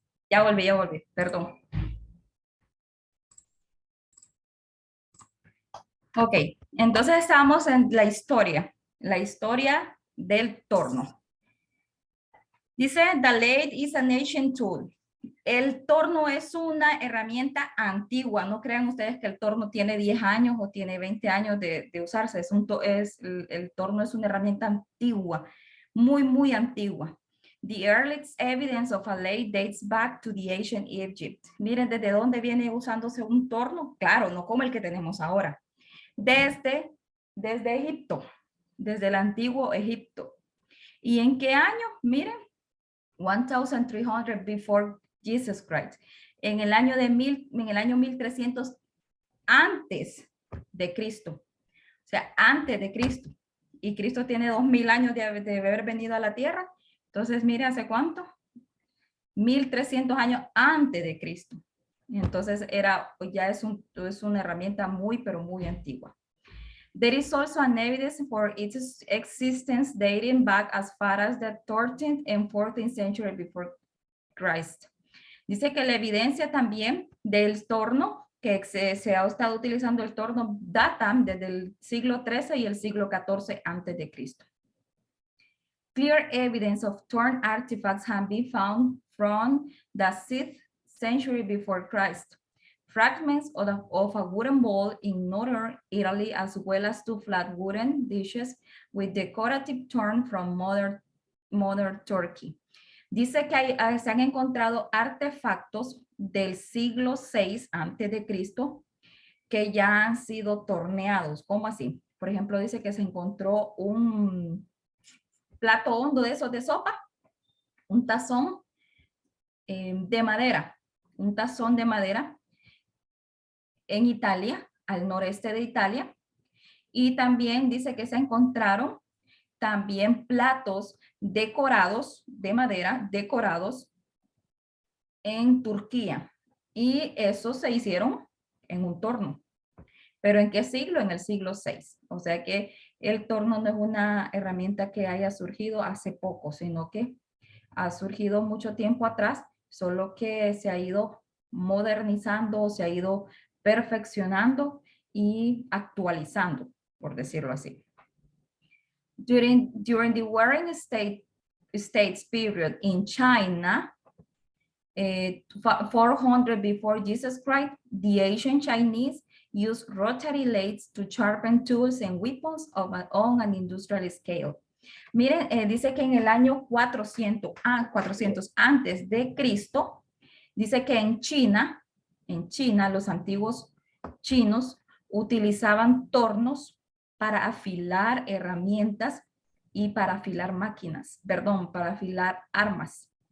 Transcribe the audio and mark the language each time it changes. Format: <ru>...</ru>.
<es>Ya volví, perdón. Ok, entonces estamos en la historia del torno. Dice,</es> <en>the lathe is an ancient tool.</en> <es>El torno es una herramienta antigua. No crean ustedes que el torno tiene 10 años o tiene 20 años de usarse. El torno es una herramienta antigua, muy, muy antigua.</es> <en>The earliest evidence of a lathe dates back to the ancient Egypt.</en> <es>Miren desde dónde viene usándose un torno. Claro, no como el que tenemos ahora. Desde Egipto, desde el antiguo Egipto. ¿Y en qué año? Miren,</es> <en>1300 before Jesus Christ.</en> <es>En el año 1300 antes de Cristo. O sea, antes de Cristo. Y Cristo tiene 2000 años de haber venido a la tierra. Entonces, mire, ¿hace cuánto? 1300 años antes de Cristo. Entonces, ya es una herramienta muy, pero muy antigua.</es> <en>There is also an evidence for its existence dating back as far as the 13th and 14th century before Christ.</en> <es>Dice que la evidencia también del torno, que se ha estado utilizando el torno, data desde el siglo XIII y el siglo XIV antes de Cristo.</es> <en>Clear evidence of torn artifacts have been found from the 6th century before Christ. Fragments of a wooden bowl in northern Italy, as well as two flat wooden dishes with decorative torn from modern Turkey.</en> <es>Dice que se han encontrado artefactos del siglo VI antes de Cristo que ya han sido torneados. ¿Cómo así? Por ejemplo, dice que se encontró un plato hondo de esos de sopa, un tazón de madera, un tazón de madera en Italia, al noreste de Italia, y también dice que se encontraron también platos decorados de madera, decorados en Turquía, y esos se hicieron en un torno. ¿Pero en qué siglo? En el siglo VI. O sea que el torno no es una herramienta que haya surgido hace poco, sino que ha surgido mucho tiempo atrás, solo que se ha ido modernizando, se ha ido perfeccionando y actualizando, por decirlo así.</es> <en>During the Warring States period in China, 400 before Jesus Christ, the ancient Chinese used rotary lathes to sharpen tools and weapons on an industrial scale.</en> <es>Miren, dice que en el año 400 antes de Cristo, dice que en China, los antiguos chinos utilizaban tornos para afilar herramientas y para afilar para afilar armas.</es>